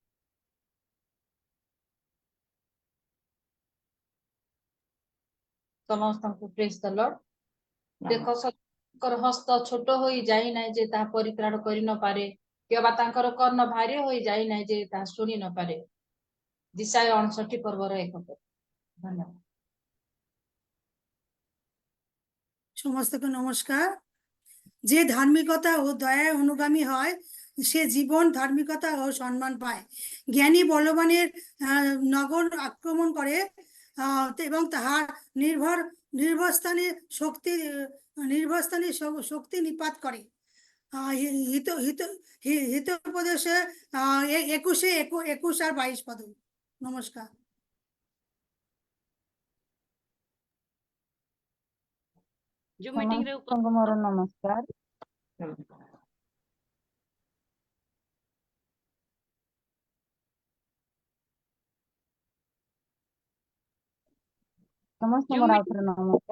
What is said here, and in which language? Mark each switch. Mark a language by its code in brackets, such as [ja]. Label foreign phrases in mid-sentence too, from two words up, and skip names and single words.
[or] ସମସ୍ତଙ୍କୁ [en] praise the Lord. [or] ଦେଖ ତାଙ୍କର ହସ୍ତ ଛୋଟ ହୋଇ ଯାଇନାହିଁ ଯେ ତାହା ପରିତ୍ରାଣ କରି ନପାରେ, କିମ୍ବା ତାଙ୍କର କର୍ଣ୍ଣ ଭାରି ହୋଇ ଯାଇନାହିଁ ଯେ ତାହା ଶୁଣି ନପାରେ। ଦିଶାୟ 59 ପର୍ବର 1 ପଦ। ଧନ୍ୟବାଦ। [bn] সমস্তকে নমস্কার। যে ধার্মিকতা ও দয়ায় অনুগামী হয় সে জীবন, ধার্মিকতা ও সম্মান পায়। জ্ঞানী বলবানের নগর আক্রমণ করে এবং তাহার নির্ভরস্থানে শক্তি নিপাত করে। হিতোপদেশে 21 আর 22 পদ। নমস্কার। [or] ସମସ୍ତଙ୍କୁ ମୋର ନମସ୍କାର। ସମସ୍ତଙ୍କୁ ମୋର ଆଉଥରେ ନମସ୍କାର।